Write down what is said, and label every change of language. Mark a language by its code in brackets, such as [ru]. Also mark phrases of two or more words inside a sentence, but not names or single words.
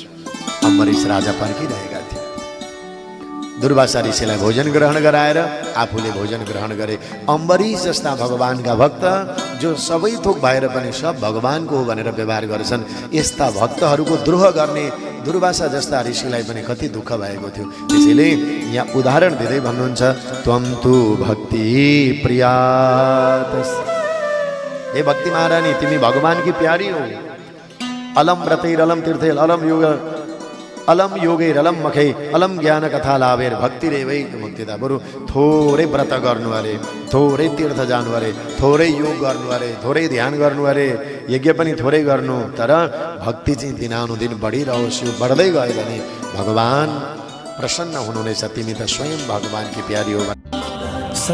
[ne] अम्बरीश राजा पर्खिरहेका थिए। दुर्वासा ऋषिलाई भोजन ग्रहण गराएर आफूले भोजन ग्रहण गरे। अम्बरीश जस्ता भगवानका भक्त जो सबै थोक भएर पनि सब भगवानको हो भनेर व्यवहार गर्छन्, यस्ता भक्तहरूको द्रोह गर्ने दुर्वासा जस्ता ऋषिलाई पनि कति दुःख भएको थियो। त्यसैले यहाँ उदाहरण दिँदै भन्नुहुन्छ [sa] त्वम तु भक्ति प्रिया। [ne] हे भक्ति महारानी तिमी भगवानकी प्यारी हो। [sa] अलम व्रतैर अलम तीर्थैर अलम योगैर अलम मखै अलम ज्ञान कथा लाभेर भक्ति रेवै मुक्तिदा। [ne] बरु थोरै व्रत गर्नु अरे, थोरै तीर्थ जानु अरे, थोरै योग गर्नु अरे, थोरै ध्यान गर्नु अरे, यज्ञ पनि थोरै गर्नु, तर भक्ति चाहिँ दिनानुदिन बढिरहोस्। यो बढ्दै गयो भने भगवान प्रसन्न हुनुहुनेछ। तिमी त स्वयं भगवानकी प्यारी हो।